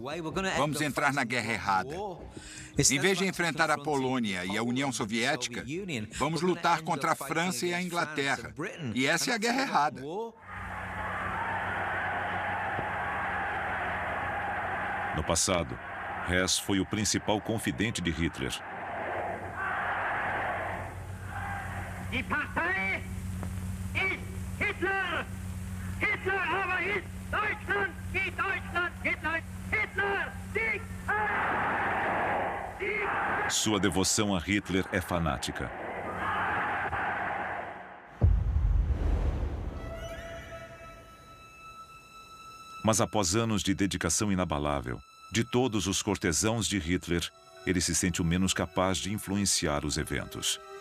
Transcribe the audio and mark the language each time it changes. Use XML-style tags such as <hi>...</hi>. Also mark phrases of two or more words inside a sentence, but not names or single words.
<pt>Vamos entrar na guerra errada. Em vez de enfrentar a Polônia e a União Soviética, vamos lutar contra a França e a Inglaterra. E essa é a guerra errada. No passado, Hess foi o principal confidente de Hitler.</pt> <de>Die Partei ist Hitler! Hitler aber ist Deutschland! Die Deutschland! Hitler! Hitler! Sieg! Sieg!</de> <pt>Sua devoção a Hitler é fanática. Mas após anos de dedicação inabalável, de todos os cortesãos de Hitler, ele se sente o menos capaz de influenciar os eventos.</pt>